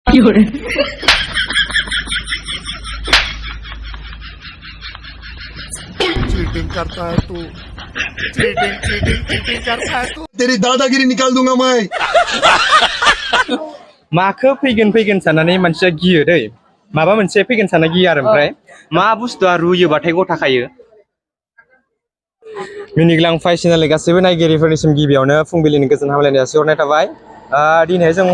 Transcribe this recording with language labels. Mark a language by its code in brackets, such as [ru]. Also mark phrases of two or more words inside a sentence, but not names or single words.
[hi] 有人。 चीटिंग करता है तू चीटिंग चीटिंग चीटिंग करता है तू तेरी दादागिरी निकाल दूंगा मैं [brx] माखो फैगोन साननानै मानसिया गियो दै माबा मोनसे फैगोन सानना गियो आरो ओमफ्राय मा बुस्थुआ रुयोबाथाय गथाखायो मिनिग्लां फाइसिनालि गासैबो नायगिरिफोरनिसिम गिबियावनो फुंबिलिनि गोजोन हामलायनाय जासिहरनाय थाबाय दिनै जों